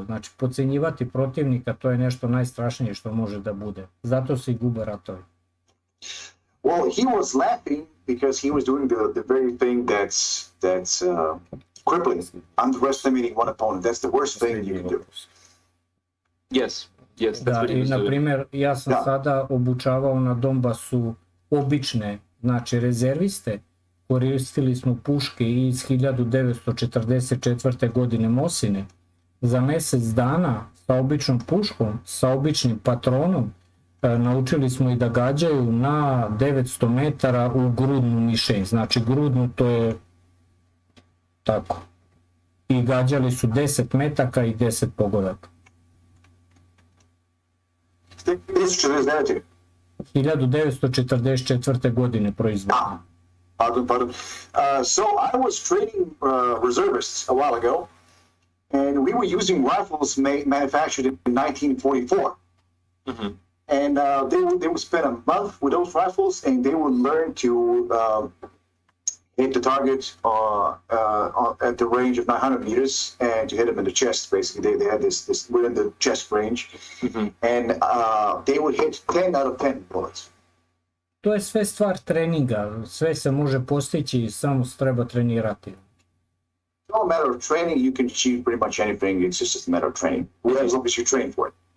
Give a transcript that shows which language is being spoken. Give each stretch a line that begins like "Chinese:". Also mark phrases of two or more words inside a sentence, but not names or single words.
Serbian: Znači, podcenjivati protivnika, to je nešto najstrašnije što može da bude. Zato se i gube ratovi.
English: Well, he was laughing because he was doing the very thing that's crippling, underestimating one opponent. That's the worst thing you can do. Yes, that's
Serbian: Da,
English: what he
Serbian: i
English: was
Serbian: na
English: doing.
Serbian: primjer, ja sam sada obučavao na Donbasu obične, znači rezerviste, koristili smo puške iz 1944. godine Mosine. Za mjesec dana sa običnom puškom, sa običnim patronom, naučili smo i da gađaju na 900 metara u
Russian: грудну мишень.
Serbian: Znači grudnu to je tako. I gađali su 10 metaka i 10 pogodaka. 1949. 1944. godine proizvodno. Pardon.
English: So I was training reservists a while ago, and we were using rifles manufactured in 1944. Mm-hmm. And they would spend a month with those rifles, and they would learn to hit the target at the range of 900 meters and to hit them in the chest. Basically, they had this within the chest range, Mm-hmm. and they would hit 10 out of 10 bullets.
Serbian: To je sve stvar treninga, sve se može postići, samo se treba trenirati.
English: It's all a matter of training. You can achieve pretty much anything. It's just a matter of training. As long as you train for it.